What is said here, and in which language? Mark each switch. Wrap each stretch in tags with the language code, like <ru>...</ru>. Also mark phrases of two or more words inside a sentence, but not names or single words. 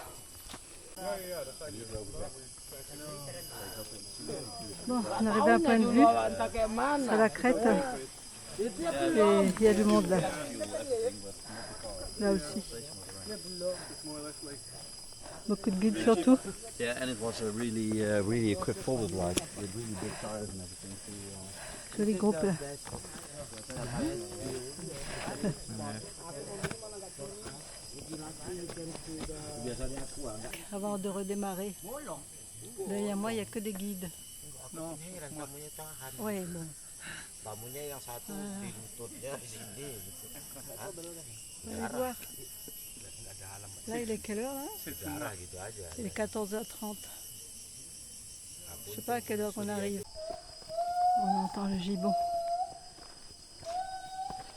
<fr>Bon, on est arrivé à un point de vue. C'est la crête. Et il y a du monde là. Là aussi. Beaucoup de guides surtout.</fr> <en>Yeah, and it was a really equipped forward ride with really big tires and everything.</en> <fr>Joli groupe là. Avant de redémarrer. Derrière moi, il n'y a que des guides. Non, Oui, bon.</fr> <id>Bambunya yang satu di lututnya di sini gitu.</id> <fr>On va aller voir. Là, il est quelle heure là?</fr> <id>Darah gitu aja.</id> <fr>Il est 14h30. Je sais pas à quelle heure on arrive. On entend le gibon.</fr>